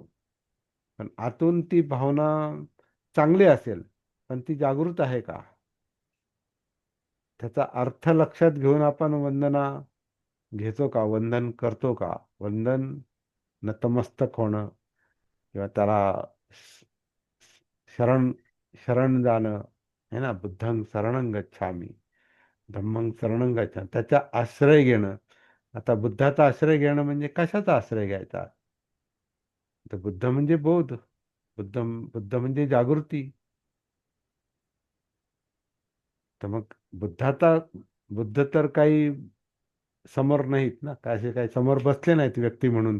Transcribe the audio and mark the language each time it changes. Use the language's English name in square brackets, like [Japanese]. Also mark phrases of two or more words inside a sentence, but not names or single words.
[Marathi] पण आतून ती भावना चांगली असेल, पण ती जागृत आहे का, त्याचा अर्थ लक्षात घेऊन आपण वंदना घेतो का, वंदन करतो का? वंदन नतमस्तक होणं, किंवा त्याला श- शरण शरण जाणं, [Hindi] है ना, [Pali] बुद्धं शरणं गच्छामि, धम्मं शरणं गच्छामि, [Marathi] त्याचा आश्रय घेणं. आता बुद्धाचा आश्रय घेणं म्हणजे कशाचा आश्रय घ्यायचा? तर बुद्ध म्हणजे बोध, बुद्ध म्हणजे जागृती. तर मग बुद्धाचा, बुद्ध तर काही समोर नाहीत ना, काय असे काही समोर बसले नाहीत व्यक्ती म्हणून.